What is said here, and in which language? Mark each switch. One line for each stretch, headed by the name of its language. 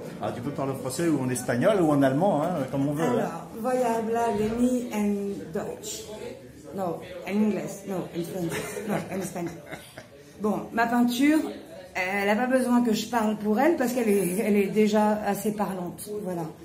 French: Ah, tu peux parler en français ou en espagnol ou en allemand, hein, comme on veut.
Spanish: Alors, voy a hablar de mí en Deutsch.
French: Non, en anglais. Non, en français. Non, en espagnol. Bon, ma peinture, elle n'a pas besoin que je parle pour elle parce qu'elle est déjà assez parlante. Voilà.